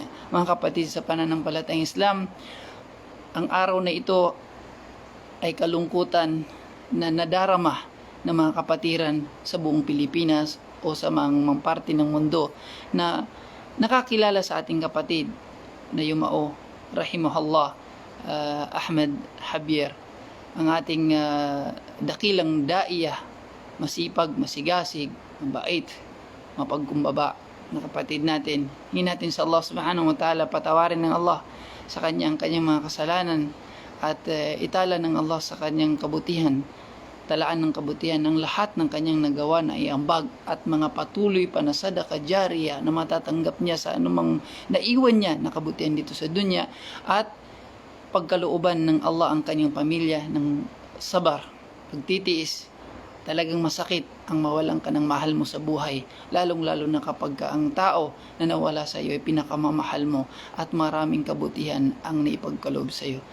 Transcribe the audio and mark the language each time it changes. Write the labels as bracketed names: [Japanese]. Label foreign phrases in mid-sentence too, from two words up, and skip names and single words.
[Filipino] Mga kapatid sa pananampalatayang Islam, ang araw na ito ay kalungkutan na nadarama ng mga kapatiran sa buong Pilipinas o sa mga parte ng mundo na nakakilala sa ating kapatid na yumao, rahimahullah, Ahmed Javier, ang ating dakilang daiyah, masipag, masigasig, mabait, mapagkumbaba na kapatid natin. Hingin natin sa Allah [Arabic] subhanahu wa ta'ala, [Filipino] patawarin ng Allah sa kanyang mga kasalanan at itala ng Allah sa kanyang kabutihan, talaan ng kabutihan ng lahat ng kanyang nagawa na iambag at mga patuloy pa na [Arabic] sadaka jariya [Filipino] na matatanggap niya sa anumang naiwan niya na kabutihan dito sa dunya, at pagkalooban ng Allah ang kanyang pamilya ng sabar, pagtitiis. Talagang masakit ang mawalan ka ng mahal mo sa buhay, lalong-lalo na kapag ang tao na nawala sa iyo ay pinakamamahal mo at maraming kabutihan ang naipagkaloob sa iyo.